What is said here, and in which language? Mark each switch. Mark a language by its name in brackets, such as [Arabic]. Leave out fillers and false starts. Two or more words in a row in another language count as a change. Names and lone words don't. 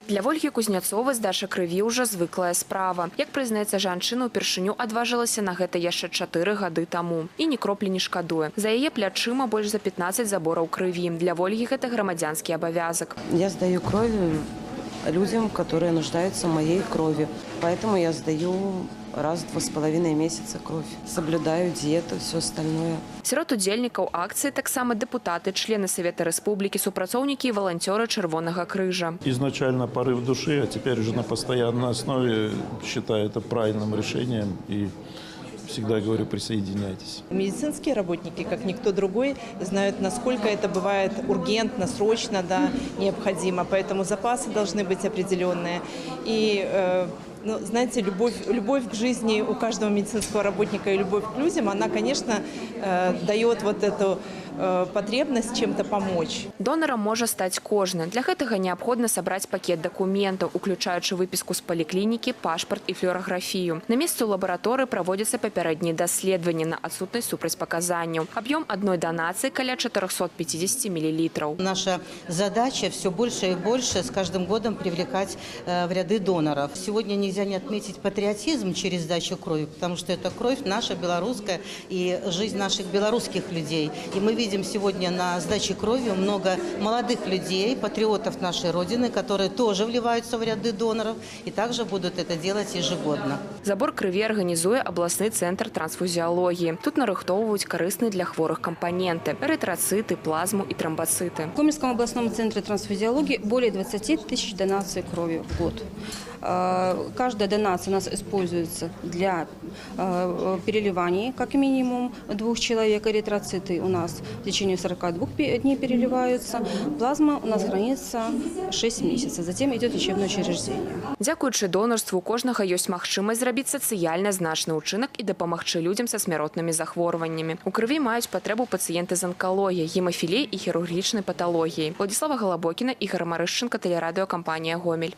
[Belarusian] Для Ольги Кузнецовой здача крыві ўжо звыклая справа. Як прызнаецца жанчына, упершыню адважылася на гэта яшчэ 4 гады таму. І ні кроплі не шкадуе. За яе плячыма больш за 15 забораў крыві. Для Ольги гэта грамадзянскі абавязак. [Russian] Я сдаю кровь людям, которые нуждаются в моей крови. Поэтому я сдаю раз в 2,5 месяца кровь. Соблюдаю диету, все остальное. [Belarusian] Сярод удзельнікаў акцыі таксама дэпутаты, члены Совета Рэспублікі, супрацоўнікі і валанцёры Чырвонага крыжа. [Russian] Изначально порыв души, а теперь уже на постоянной основе считаю это правильным решением и всегда говорю, присоединяйтесь. Медицинские работники, как никто другой, знают, насколько это бывает ургентно, срочно, да, необходимо. Поэтому запасы должны быть определенные. И знаете, любовь к жизни у каждого медицинского работника и любовь к людям, она, конечно, дает вот эту потребность чем-то помочь. [Belarusian] Донором можа стаць кожны. Для гэтага неабходна сабраць пакет дакументаў, уключаючы выпіску з паліклінікі, пашпарт і флюараграфію. На месцы ў лабараторыі праводзяцца папярэднія даследаванні на адсутнасць супрацьпаказанняў. Аб'ём адной данацыі каля 450 мл. [Russian] Наша задача все больше и больше с каждым годом привлекать в ряды доноров. Сегодня нельзя не отметить патриотизм через сдачу крови, потому что это кровь наша белорусская и жизнь наших белорусских людей. И мы видим сегодня на сдаче крови много молодых людей, патриотов нашей Родины, которые тоже вливаются в ряды доноров и также будут это делать ежегодно. [Belarusian] Забор крыві арганізуе абласны цэнтр трансфузіалогіі. Тут нарыхтоўваюць карысныя для хворых [Russian] компоненты – эритроциты, плазму и тромбоциты. В Гомельском областном центре трансфузиологии более 20 тысяч донаций крови в год. Каждая донация у нас используется для переливания, как минимум 2 человек. Эритроциты у нас в течение 42 дней переливаются. Плазма у нас хранится 6 месяцев. Затем идет лечебное учреждение. [Belarusian] Дзякуючы донарству у кожнага ёсць магчымасць зрабіць сацыяльна значны ўчынак і дапамагчы людзям са смяротнымі захворваннямі. У крыві маюць патрэбу пацыенты з анкалогіяй, гемафіліяй і хірургічнай паталогіяй. Владислава Голобокіна, Ігор Марышченко, тэлерадыёкампанія «Гомель».